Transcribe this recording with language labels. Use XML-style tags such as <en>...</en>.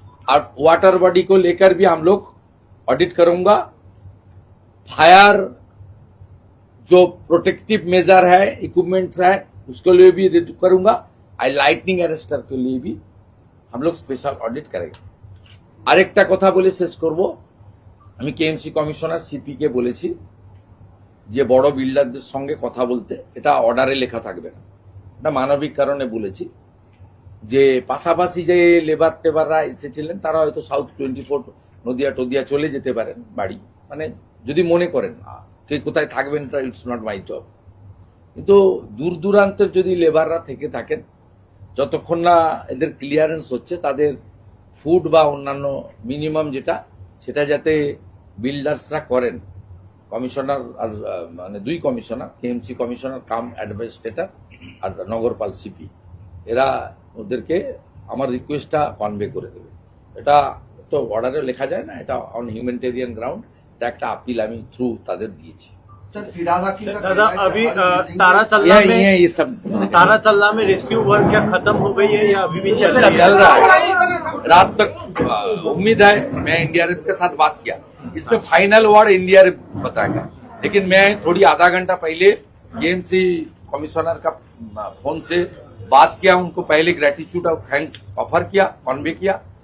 <hi>और water body को लेकर भी हम लोग ऑडिट करूंगा। फायर जो प्रोटेक्टिव मेजर है, इक्विपमेंट्स है, उसके लिए भी रिव्यू करूंगा। और लाइटनिंग अरेस्टर के लिए भी हम लोग स्पेशल ऑडिट करेंगे।</hi> <bn>আরেকটা কথা বলে শেষ করব। আমি কেএমসি কমিশনার সিপি কে বলেছি যে বড় বিল্ডারদের সঙ্গে কথা বলতে, এটা অর্ডারে লেখা থাকবে না, এটা মানবিক কারণে বলেছি। যে পাশাপাশি যে লেবার টেবাররা এসেছিলেন তারা হয়তো সাউথ 24 নদিয়া টদিয়া চলে যেতে পারেন বাড়ি, মানে যদি মনে করেন কে কোথায় থাকবেন,</bn> <en>It's not my job.</en> <bn>কিন্তু দূর দূরান্তের যদি লেবাররা থেকে থাকেন, যতক্ষণ না এদের ক্লিয়ারেন্স হচ্ছে তাদের ফুড বা অন্যান্য মিনিমাম যেটা সেটা যাতে বিল্ডার্সরা করেন। কমিশনার আর মানে 2 কমিশনার, কেএমসি কমিশনার কাম অ্যাডমিনিস্ট্রেটর আর নগরপাল সিপি, এরা ওদেরকে আমার রিকোয়েস্টটা কনভে করে দেবে। এটা তো অর্ডারে লেখা যায় না, এটা অন হিউম্যানিটেরিয়ান গ্রাউন্ড, এটা একটা আপিল আমি থ্রু তাদের দিয়েছি।</bn> <hi>दादा अभी तारातल्ला में रेस्क्यू वर्क क्या खत्म हो गई है या अभी भी चल रहा है? रात तक उम्मीद है। मैं एनडीआरएफ के साथ बात किया, इसमें फाइनल वर्ड एनडीआरएफ बताएगा। लेकिन मैं थोड़ी आधा घंटा पहले केएमसी कमिश्नर का फोन से बात किया, उनको पहले ग्रेटिट्यूड और थैंक्स ऑफर किया, कन्वे किया।</hi>